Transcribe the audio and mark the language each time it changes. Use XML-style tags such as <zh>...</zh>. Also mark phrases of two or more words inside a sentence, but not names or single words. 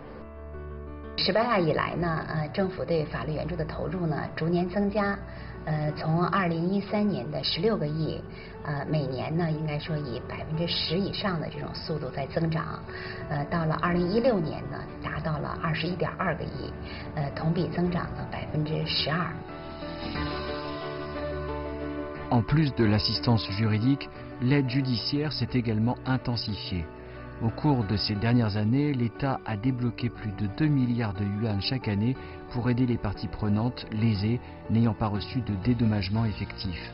<zh>18 亚以来呢，政府对法律援助的投入呢逐年增加，从2013年的16个亿，每年呢应该说以10%以上的这种速度在增长，到了2016年呢达到了21.2个亿，同比增长了12%。</zh> <fr>En plus de l'assistance juridique, l'aide judiciaire s'est également intensifiée. Au cours de ces dernières années, l'État a débloqué plus de 2 milliards de yuan chaque année pour aider les parties prenantes lésées n'ayant pas reçu de dédommagement effectif.</fr>